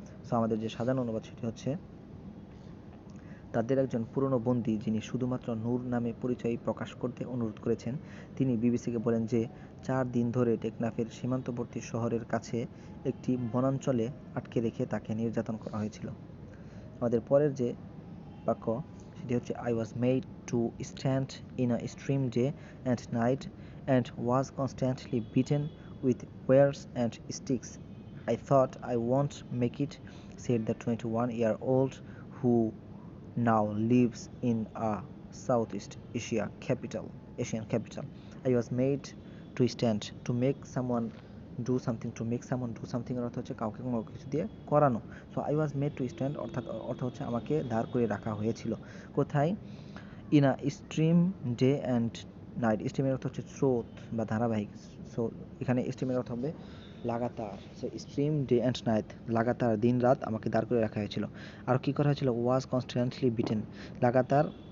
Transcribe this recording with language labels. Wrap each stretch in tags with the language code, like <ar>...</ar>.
<bn>So আমাদের যে সাজানো অনুবাদ সেটি হচ্ছে, তাদের একজন পুরনো বন্দী যিনি শুধুমাত্র নূর নামে পরিচয় প্রকাশ করতে অনুরোধ করেছেন, তিনি বিবিসিকে বলেন যে 4 দিন ধরে টেকনাফের সীমান্তবর্তী শহরের কাছে একটি বনাঞ্চলে আটকে রেখে তাকে নির্যাতন করা হয়েছিল। আমাদের পরের যে বাক্য সেটি হচ্ছে,</bn> <en>I was made to stand in a stream day and night and was constantly beaten with wires and sticks. I thought I won't make it, said the 21-year-old who now lives in a Southeast Asian capital. I was made to stand, to make someone do something,</en> <bn>এর অর্থ হচ্ছে কাউকে কোনো কিছু দিয়ে করানো। So</bn> <en>I was made to stand</en> <bn>অর্থ হচ্ছে আমাকে দাঁড় করে রাখা হয়েছিল, কোথায়,</bn> <en>in a stream day and night,</en> <bn>স্ট্রিমের অর্থ হচ্ছে স্রোত বা ধারাবাহিক। সো এখানে স্ট্রিমের অর্থ হবে লাগাতার।</bn> <en>so stream day and night,</en> <bn>লাগাতার দিন রাত আমাকে দাঁড় করে রাখা হয়েছিল। আর কি করা হয়েছিল,</bn> <en>was constantly beaten,</en> <bn>লাগাতার</bn>